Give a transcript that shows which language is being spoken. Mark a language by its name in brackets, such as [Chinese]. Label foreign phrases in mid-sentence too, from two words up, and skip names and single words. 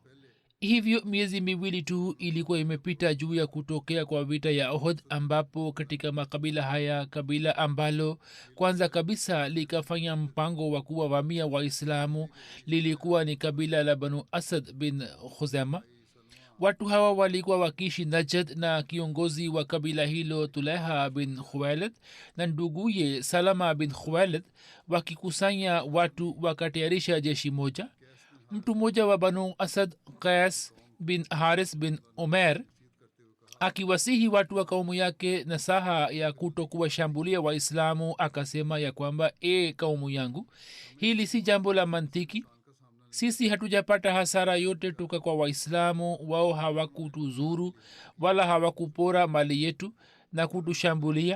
[Swahili] Hivyo miezi miwili tu ilikuwa imepita juu ya kutokea kwa vita ya Uhud, ambapo katika makabila haya kabila ambalo kwanza kabisa likafanya mpango wa kuwavamia Waislamu lilikuwa ni kabila la Banu Asad bin Khuzama. Watu hawa walikuwa wakiishi Najd, na kiongozi wa kabila hilo Tulaiha bin Khuwailid na nduguye Salama bin Khuwailid wakikusanya watu wakatayarisha jeshi moja. mtu mmoja wa banu asad qais bin haris bin umer akiwasihi watu wa kaumu yake nasaha ya kuto kuwashambulia waislamu akasema ya kwamba kaumu yangu, hili si jambo la mantiki. sisi hatujapata hasara yote toka kwa waislamu. wao hawakutuzuru wala hawakupora mali yetu na kutushambulia.